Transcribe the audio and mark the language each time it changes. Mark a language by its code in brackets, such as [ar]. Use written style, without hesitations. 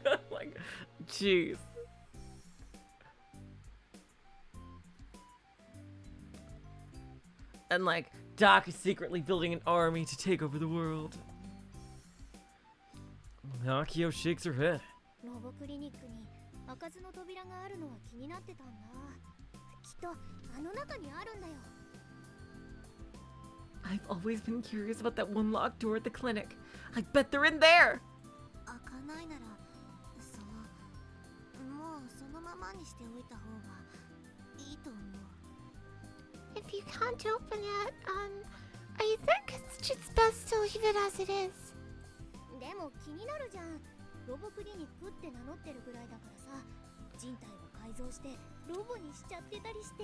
[en] Like, jeez. And like Doc is secretly building an army to take over the world. Akio shakes her head. [ja] ロボクリニックに開かずの扉があるのは気になってたんだ。きっとあの中にあるんだよ。 [en] I've always been curious about that one locked door at the clinic. I bet they're in there. [ja] 開かないなら、もうそのままにしておいた方がいいと思う。 [en] If you can't open it, I think it's just best to leave it as it is. [ja] でも気になるじゃん。ロボクリニックって名乗ってるぐらいだからさ、人体を改造してロボにしちゃってたりして。